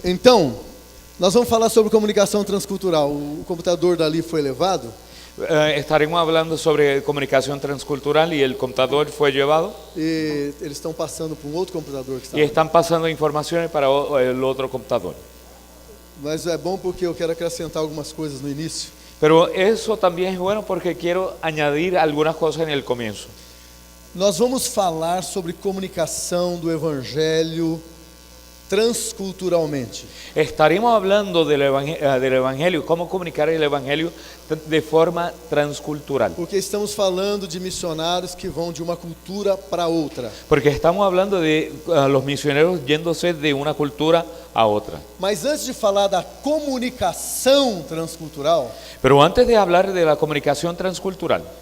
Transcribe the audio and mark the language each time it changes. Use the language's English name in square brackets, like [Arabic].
[Portuguese] Então, nós vamos falar sobre comunicação transcultural. O computador dali foi levado. [Spanish] estaremos hablando sobre comunicación transcultural y el computador fue llevado [Portuguese] E eles estão passando para um outro computador que está [Spanish] y [Portuguese] lá. [Spanish] están pasando informaciones para el otro computador. [Portuguese] Mas é bom porque eu quero acrescentar algumas coisas no início. [Spanish] Pero eso también es bueno porque quiero añadir algunas cosas en el comienzo. [Portuguese] Nós vamos falar sobre comunicação do Evangelho transculturalmente. [Spanish] Estaremos hablando del evangelio, cómo comunicar el evangelio de forma transcultural. [Portuguese] Porque estamos falando de missionários que vão de uma cultura para outra. [Spanish] Porque estamos hablando de los misioneros yéndose de una cultura a otra. [Portuguese] Mas antes de falar da comunicação transcultural, [Spanish] Pero antes de hablar de la comunicación transcultural,